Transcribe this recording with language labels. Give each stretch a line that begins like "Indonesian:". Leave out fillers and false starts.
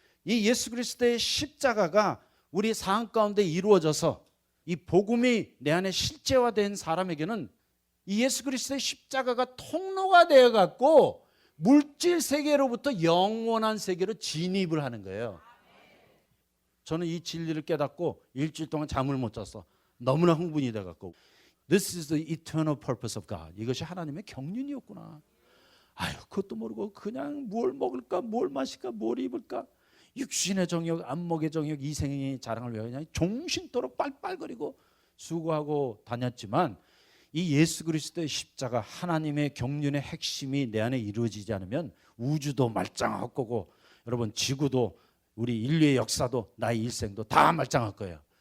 Korean: 이 예수 그리스도의 십자가가 우리 삶 가운데 이루어져서 이 복음이 내 안에 실제화된 사람에게는 이 예수 그리스도의 십자가가 통로가 되어 갖고 물질 세계로부터 영원한 세계로 진입을 하는 거예요. 저는 이 진리를 깨닫고 일주일 동안 잠을 못 잤어. 너무나 흥분이 돼 갖고
English: This is the eternal purpose of God.
Korean: 이것이 하나님의 경륜이었구나. 아유, 그것도 모르고 그냥 뭘 먹을까, 뭘 마실까, 뭘 입을까, 육신의 정욕, 안목의 정욕, 이생의 자랑을 위하여 그냥 종신토록 빨빨거리고 수고하고 다녔지만 이 예수 그리스도의 십자가, 하나님의 경륜의 핵심이 내 안에 이루어지지 않으면 우주도 말짱할 거고, 여러분 지구도, 우리 인류의 역사도, 나의 일생도 다 말짱할 거예요.